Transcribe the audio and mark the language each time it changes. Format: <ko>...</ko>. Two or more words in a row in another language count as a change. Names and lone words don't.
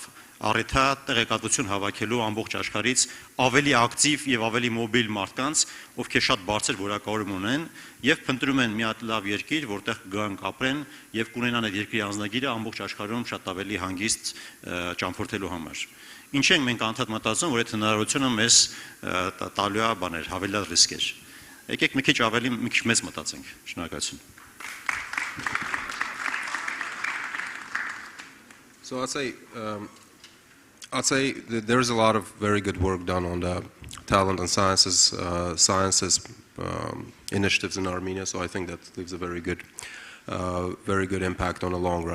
<hy>առիթ է տեղեկատվություն հավաքելու ամբողջ աշխարհից ավելի ակտիվ եւ ավելի մոբիլ մարդկանց, ովքեր շատ բարձր որակավորում ունեն եւ փնտրում են մի հատ լավ երկիր, որտեղ գանք ապրեն եւ կունենան այդ երկրի անձնագիրը ամբողջ աշխարհում շատ ավելի հանգիստ ճամփորդելու համար։ Ինչ ենք մենք անդադ մտածում, որ այդ հնարավորությունը մեզ տալու է բաներ, հավելյալ ռիսկեր։ Եկեք մի քիչ մեծ մտածենք։ Շնորհակալություն։</hy> <en>So I'd say that there's a lot of very good work done on the talent and sciences initiatives in Armenia. So I think that leaves a very good impact on the long run.</en>